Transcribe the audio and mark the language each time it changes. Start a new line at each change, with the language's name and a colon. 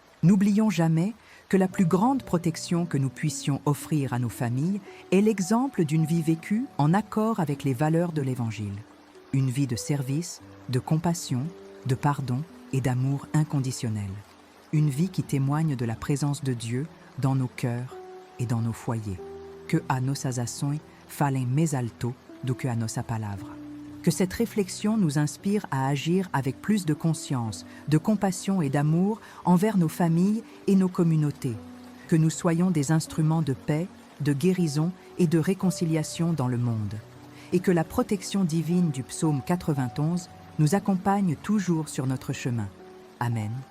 French: N'oublions jamais que la plus grande protection que nous puissions offrir à nos familles est l'exemple d'une vie vécue en accord avec les valeurs de l'Évangile. Une vie de service, de compassion, de pardon et d'amour inconditionnel. Une vie qui témoigne de la présence de Dieu dans nos cœurs et dans nos foyers.
Portuguese: Que a nossas ações falem mais alto do que a nossa palavra.
French: Que cette réflexion nous inspire à agir avec plus de conscience, de compassion et d'amour envers nos familles et nos communautés. Que nous soyons des instruments de paix, de guérison et de réconciliation dans le monde. Et que la protection divine du psaume 91 nous accompagne toujours sur notre chemin. Amen.